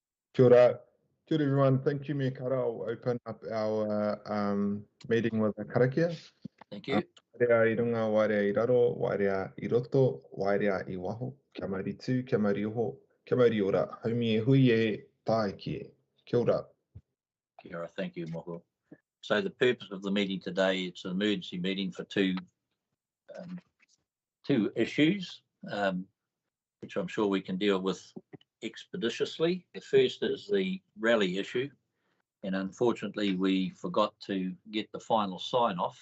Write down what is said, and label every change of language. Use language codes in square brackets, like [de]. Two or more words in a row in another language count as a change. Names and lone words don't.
[mi] Kia ora. Kia ora [en] everyone. Thank you, Mia Kara. I'll open up our meeting with a karakia. Thank you. [mi] Wairea I runga, wairea I raro, wairea I roto, wairea I waho, kia mauri tū, kia mauri oho, kia mauri ora, haumi e hui e tae ki e. Kia ora. Kia ora. [en] Thank you, Moho. So the purpose of the meeting today, it's an emergency meeting for two issues, which I'm sure we can deal with expeditiously. The first is the rally issue, and unfortunately we forgot to get the final sign off.